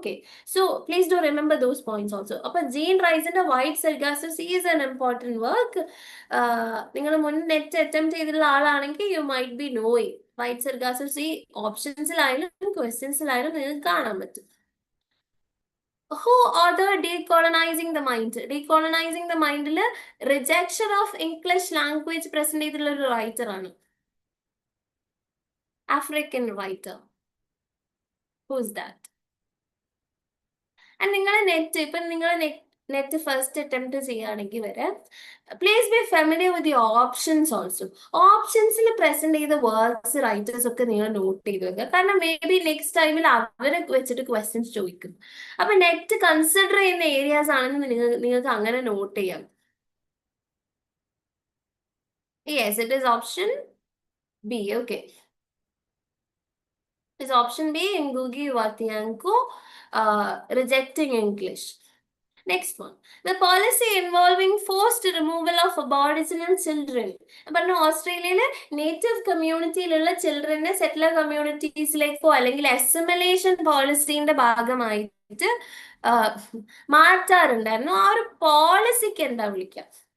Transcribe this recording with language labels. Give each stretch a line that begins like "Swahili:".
English: Okay, so please do remember those points also. അപ്പൊ Jean റൈസിന്റെ Wide Sargasso is an important work.
Malayalam: നിങ്ങൾ മുൻ net attempt ചെയ്തിട്ടുള്ള ആളാണെങ്കിൽ
English: You might be knowing.
Malayalam: White സെൽഗാസസ് ഈ ഓപ്ഷൻസിലായാലും ക്വസ്റ്റ്യൻസിലായാലും നിങ്ങൾക്ക് കാണാൻ പറ്റും.
English: Who authored Decolonizing the Mind? Decolonizing the Mind rejection of English language present
Malayalam: ചെയ്തിട്ടുള്ള ഒരു റൈറ്റർ ആണ്.
English: African writer. Who's that?
Malayalam: And നിങ്ങൾ നെറ്റ് ഇപ്പം നിങ്ങൾ നെറ്റ് ഫസ്റ്റ് അറ്റംപ്റ്റ് ചെയ്യുകയാണെങ്കിൽ വരെ
English: Please be familiar with the options also.
Malayalam: ഓപ്ഷൻസിൽ present ചെയ്ത words writers ഒക്കെ നിങ്ങൾ നോട്ട് ചെയ്ത് വെക്കുക. കാരണം മേ ബി നെക്സ്റ്റ് ടൈമിൽ അവരെ വെച്ചിട്ട് ക്വസ്റ്റ്യൻസ് ചോദിക്കും. അപ്പൊ നെറ്റ് കൺസിഡർ ചെയ്യുന്ന ഏരിയാസ് ആണെന്ന് നിങ്ങൾക്ക് അങ്ങനെ നോട്ട് ചെയ്യാം.
English: Yes, it is option B. Okay, is option B, Ngugi wa Thiong'o, rejecting English. Next one, the policy involving forced removal of Aboriginal children.
Malayalam: പറഞ്ഞ ഓസ്ട്രേലിയയിലെ നേറ്റീവ് കമ്മ്യൂണിറ്റിയിലുള്ള ചിൽഡ്രനെ സെറ്റിലർ കമ്മ്യൂണിറ്റീസിലേക്കോ അല്ലെങ്കിൽ അസിമിലേഷൻ പോളിസിന്റെ ഭാഗമായിട്ട് മാറ്റാറുണ്ടായിരുന്നു. ആ ഒരു പോളിസിക്ക് എന്താ വിളിക്കാം?